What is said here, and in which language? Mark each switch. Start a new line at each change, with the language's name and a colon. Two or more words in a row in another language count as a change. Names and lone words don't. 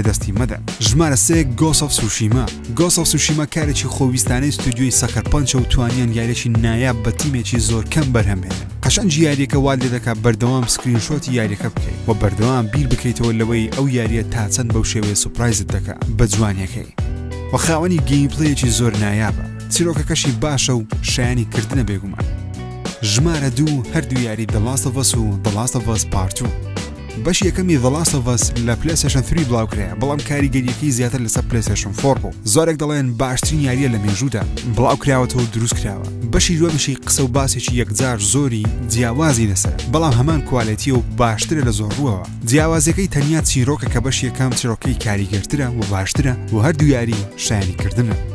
Central Kurdish: دەستی مەدەن ژمارە 3 گۆست ئۆف سوشیما گۆست ئۆف سوشیما کارێکی خۆویستانەی ستودیۆی سەکەر پەنچە و توانیان یاریێکی نایاب بە تیمێکی زۆر کەم بەرهەمهێنن قەشەنجی یاریەکە وال لێ دەکات بەردەوام سکرینشۆتی یاریەکە بکەیت و بەردەوام بیر بکەیتەوە لەوەی ئەو یاریە تا چەند بەو شێوەیە سوپرایزت دەکات بە جوانیەکەی و خاوەنی گەیمپڵەیەکی زۆر نایابە چیرۆکەکەشی باشە و شایانی کردنە بێگومان ژمارە 2 هەردوو یاری The Last of Us و The Last of Us Part 2 بەشی یەکەمی The Last of Us لە PlayStation 3 بڵاوکرێ بەڵام کاریگەریەکەی زیاتر لەسەر PlayStation 4 بوو زۆرێک دەڵێن باشترین یاریە لە مێژوودا بڵاوکراوەتەوە و دروست کراوە بەشی دووەمیشی قسە و باسێکی یەکجار زۆری جیاوازی لەسەر بەڵام هەمان کوالیتیە و باشترە لە زۆرڕووەوە جیاوازەکەی تەنیا چیرۆکە کە بەش یەکەم چیرۆکەی کاریگەرترە و باشترە و هەردوو یاری شایانیکردنە